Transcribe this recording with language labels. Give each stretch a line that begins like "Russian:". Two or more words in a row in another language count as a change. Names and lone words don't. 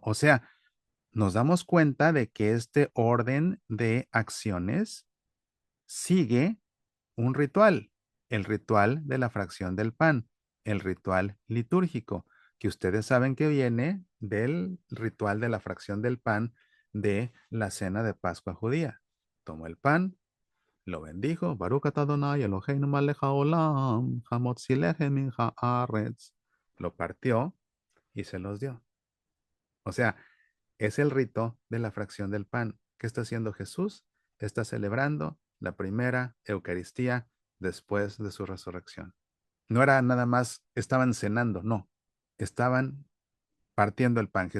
Spanish: O sea, nos damos cuenta de que este orden de acciones sigue un ritual, el ritual de la fracción del pan, el ritual litúrgico, que ustedes saben que viene del ritual de la fracción del pan de la cena de Pascua judía. Tomó el pan, lo bendijo,
Hebrew: ברוך אתה אדוני אלוהינו מלך העולם, המוציא לחם מן הארץ.
Spanish: Lo partió y se los dio. O sea, es el rito de la fracción del pan. ¿Qué está haciendo Jesús? Está celebrando la primera Eucaristía después de su resurrección. No era nada más, estaban cenando, no. Estaban partiendo el pan.